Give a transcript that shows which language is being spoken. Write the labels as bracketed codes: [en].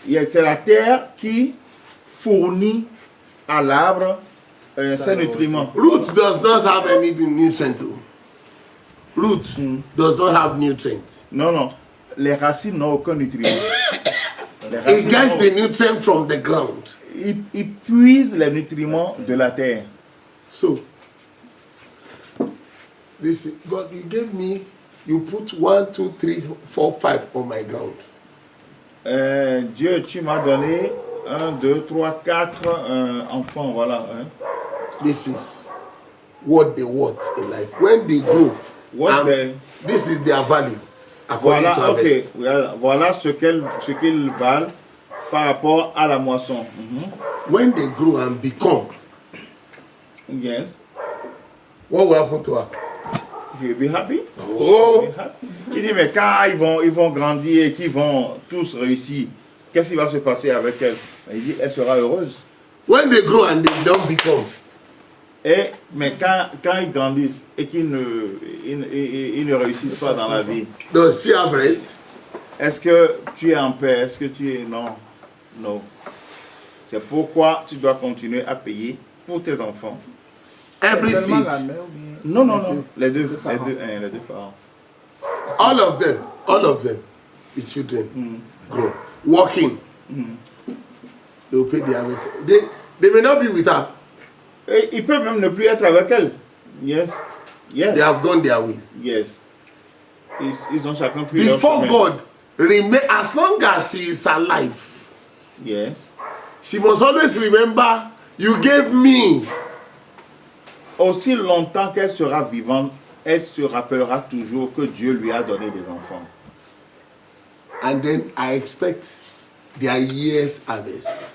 [fr] C'est la terre qui fournit à l'arbre ses nutriments. [en] Root does not have any nutrients. Root does not have nutrients. [fr] Non, non. Les racines n'ont aucun nutriment. [en] It gets the nutrient from the ground. [fr] Il puise les nutriments de la terre. [en] So, this God, you gave me, you put 1, 2, 3, 4, 5 on my ground. [fr] Dieu, tu m'as donné 1, 2, 3, 4 enfants, voilà. Hein. [en] This is what they want in life. When they grow, this is their value. According to harvest. [fr] Voilà ce qu'ils valent par rapport à la moisson. [en] When they grow and become, yes, what will happen to her? You'll be happy. Oh. [fr] Il dit, mais quand ils vont grandir et qu'ils vont tous réussir, qu'est-ce qui va se passer avec elle? Il dit, elle sera heureuse. [en] When they grow and they don't become. [fr] Mais quand ils grandissent et qu'ils ne réussissent pas dans la vie, [en] does she have rest? [fr] Est-ce que tu es en paix? Est-ce que tu es... Non. Non. C'est pourquoi tu dois continuer à payer pour tes enfants. [en] Every seed. [fr] Non, non, non. Les deux parents. [en] All of them, the children grow. Walking. They will pay their rest. They may not be with her. [fr] Et ils peuvent même ne plus être avec elle. [en] Yes. Yes. They have gone their way. Yes. [fr] Ils ont chacun pris leur [en] Before [fr] chemin. [en] God, remain as long as she is alive. Yes. She must always remember, you gave me. [fr] Aussi longtemps qu'elle sera vivante, elle se rappellera toujours que Dieu lui a donné des enfants. [en] And then I expect their year's harvest.